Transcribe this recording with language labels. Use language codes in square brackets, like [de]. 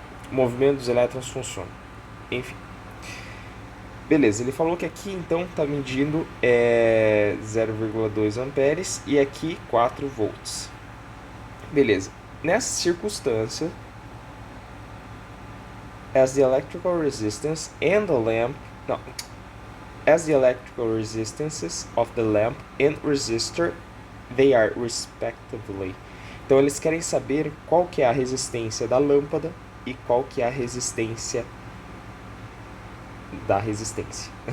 [pt] O movimento dos elétrons funciona. Enfim. Beleza, ele falou que aqui então está medindo 0,2 amperes e aqui 4 volts. Beleza. Nessa circunstância, [en] as the electrical resistance and the lamp, no, as the electrical resistances of the lamp and resistor, they are respectively. [pt] Então eles querem saber qual que é a resistência da lâmpada e qual que é a resistência da resistência.